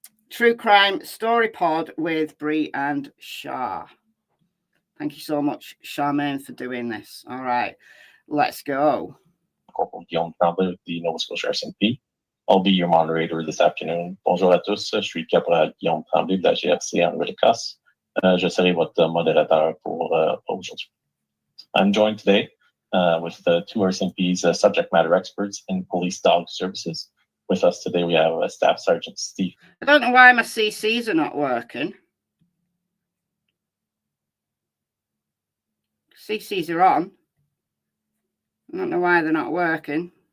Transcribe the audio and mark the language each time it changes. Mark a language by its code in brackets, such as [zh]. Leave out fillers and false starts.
[en] True Crime Story Pod with Bree and Shah. Thank you so much, Charmaine, for doing this. All right, let's go. Corporal Guillaume Tremblay with the Nova Scotia RCMP. I'll be your moderator this afternoon. [fr] Bonjour à tous, je suis Caporal Guillaume Tremblay de la GRC en Nouvelle-Écosse. Je serai votre modérateur pour aujourd'hui. [en] I'm joined today with the two RCMP's subject matter experts in police dog services. With us today, we have Staff Sergeant Steve. I don't know why my CCs are not working. CCs are on. I don't know why they're not working.